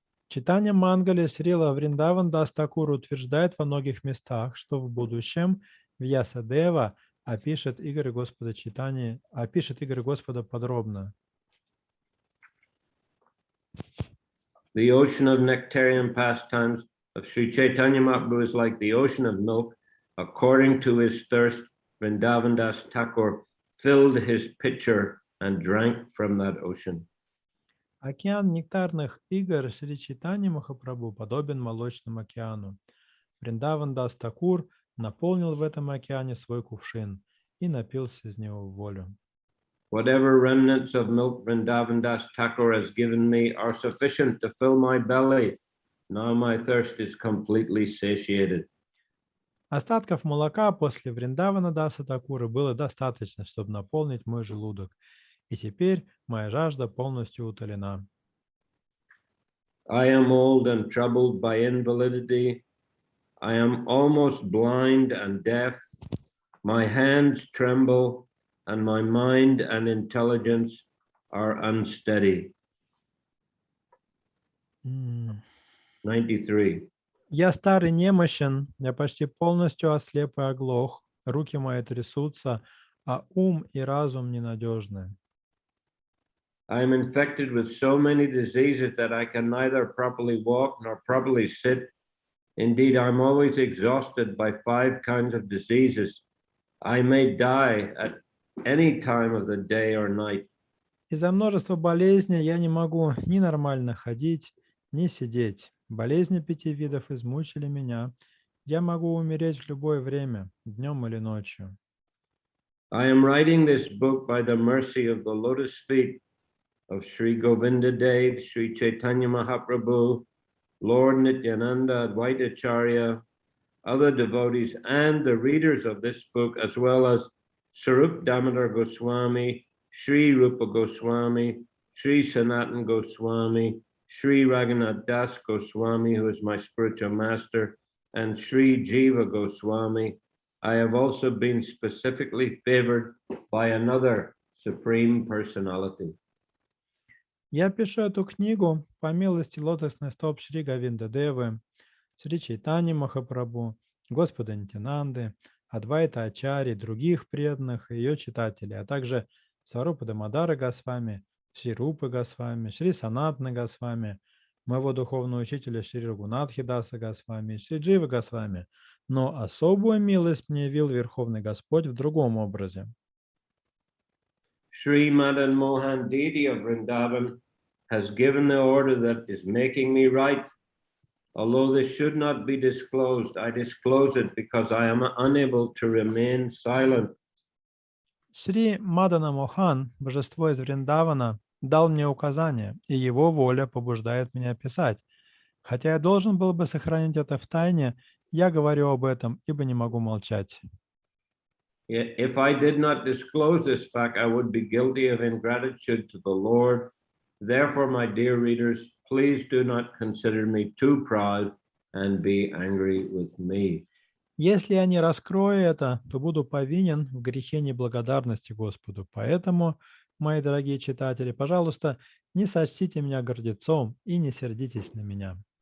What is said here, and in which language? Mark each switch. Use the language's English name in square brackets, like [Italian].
[Russian] Читание Мангале Срила Вриндаван Дас Такур утверждает во многих местах, что в будущем Вьясадева опишет игры Господа Чайтаньи, опишет игры Господа подробно. [English] The ocean of nectarian pastimes of Sri Chaitanya Mahaprabhu is like the ocean of milk. According to his thirst, Vrindavan Das Thakur filled his pitcher and drank from that ocean. [Russian] Океан нектарных игр Шри Чайтаньи Махапрабху подобен молочному океану. Вриндаван Дас Такур наполнил в этом океане свой кувшин и напился из него в волю. [English] Whatever remnants of milk Vrindavan Das Thakur has given me are sufficient to fill my belly. Now my thirst is completely satiated. [Russian] Остатков молока после Вриндавана Даса Такура было достаточно, чтобы наполнить мой желудок. И теперь моя жажда полностью утолена. [English] I am old and troubled by invalidity. I am almost blind and deaf. My hands tremble, and my mind and intelligence are unsteady. 93. [Russian] Я стар и немощен, я почти полностью ослеп и оглох, руки мои трясутся, а ум и разум ненадежны. [English] I am infected with so many diseases that I can neither properly walk nor properly sit. Indeed, I'm always exhausted by 5 kinds of diseases. I may die at any time of the day or night. [Russian] Из-за множества болезней я не могу ни нормально ходить, ни сидеть. Болезни 5 видов измучили меня. Я могу умереть в любое время, днем или ночью. [English] I am writing this book by the mercy of the lotus feet of Sri Govinda Dev, Sri Chaitanya Mahaprabhu, Lord Nityananda, Advaita Acharya, other devotees, and the readers of this book, as well as Sarup Damodar Goswami, Sri Rupa Goswami, Sri Sanatan Goswami, Sri Raghunath Das Goswami, who is my spiritual master, and Sri Jiva Goswami. I have also been specifically favored by another Supreme Personality. [Russian] Я пишу эту книгу по милости лотосных стоп Шри Говинда Девы, Шри Чайтаньи Махапрабху, Господа Нитянанды, Адвайта Ачарьи, других преданных и ее читателей, а также Сварупа Дамодара Госвами, Шри Рупы Госвами, Шри Санатны Госвами, моего духовного учителя Шри Рагунатхи Даса Госвами, Шри Дживы Госвами. Но особую милость мне явил Верховный Господь в другом образе. [English] Shri Madan Mohan Didi of Vrindavan has given the order that is making me write. Although this should not be disclosed, I disclose it because I am unable to remain silent. [Russian] Шри Мадана Мохан, божество из Вриндавана, дал мне указание, и его воля побуждает меня писать. Хотя я должен был бы сохранить это в тайне, я говорю об этом, ибо не могу молчать. [English] If I did not disclose this fact, I would be guilty of ingratitude to the Lord. Therefore, my dear readers, please do not consider me too proud and be angry with me. [Russian] Если я не раскрою это, то буду повинен в грехе неблагодарности Господу. Поэтому, мои дорогие читатели, пожалуйста, не сочтите меня гордецом и не сердитесь на меня.